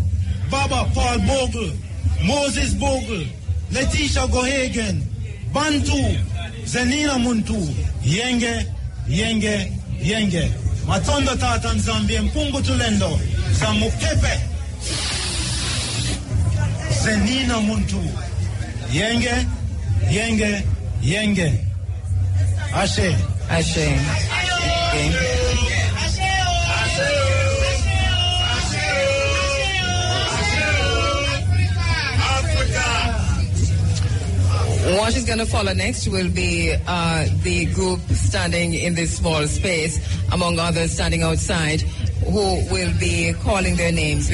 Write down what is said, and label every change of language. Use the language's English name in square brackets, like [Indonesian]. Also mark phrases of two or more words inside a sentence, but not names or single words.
[Kongo] Baba Paul Bogle, Moses Bogle, Letitia Gohagen, Bantu, Zenina Muntu, Yenge, Yenge, Yenge. Matondo tatan Zambia mpungu tulendo, Zamukepe, Zenina Muntu, Yenge, Yenge, Yenge. [English] Ashe. Ashe. Okay. What is going to follow next will be the group standing in this small space, among others standing outside, who will be calling their names.